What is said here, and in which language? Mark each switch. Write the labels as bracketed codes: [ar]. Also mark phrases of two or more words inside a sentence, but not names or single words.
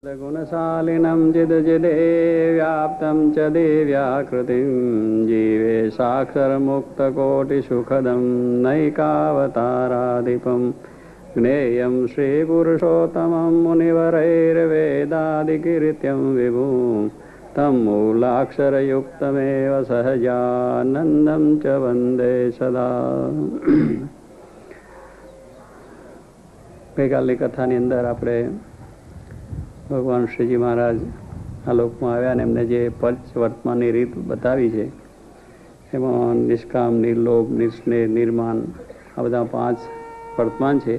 [sa] गुणशालिनं चिदचिदे व्याप्तं च दिव्याकृतिं जीवे साक्षरमुक्तकोटिसुखदं नैकावताराधिपं ज्ञेयं श्रीपुरुषोत्तमं मुनिवरैर्वेदादिकीर्त्यं विभुं तं मूलाक्षरयुक्तमेव सहजानन्दं च वन्दे सदा। [gu] ગઈકાલની કથાની અંદર આપણે ભગવાન શ્રીજી મહારાજ આ લોકમાં આવ્યા અને એમને જે પંચ વર્તમાનની રીત બતાવી છે એમાં નિષ્કામ, નિર્લોભ, નિસ્નેહ, નિર્માન આ બધા 5 વર્તમાન છે.